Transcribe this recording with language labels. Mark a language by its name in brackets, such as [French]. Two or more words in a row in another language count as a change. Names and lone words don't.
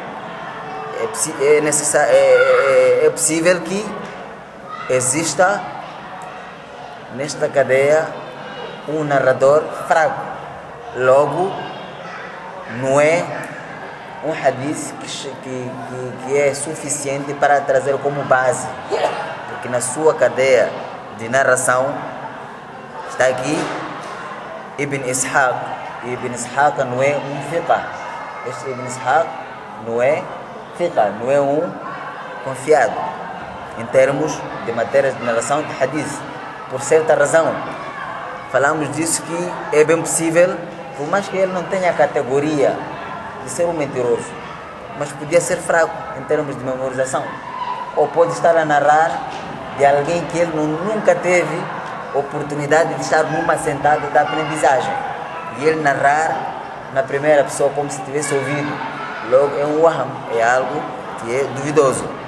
[Portuguese] É possível que exista nesta cadeia um narrador fraco, logo não é um hadith que é suficiente para trazer como base, porque na sua cadeia de narração está aqui Ibn Ishaq, e Ibn Ishaq não é um fiqh. Este Ibn Ishaq não é fiqh, não é um confiado. em termos de matérias de narração de hadith. Por certa razão, falamos disso que é bem possível, por mais que ele não tenha a categoria de ser um mentiroso, mas podia ser fraco em termos de memorização, ou pode estar a narrar de alguém que ele nunca teve oportunidade de estar numa sentada da aprendizagem, e ele narrar na primeira pessoa como se tivesse ouvido, logo é um waham, é algo que é duvidoso.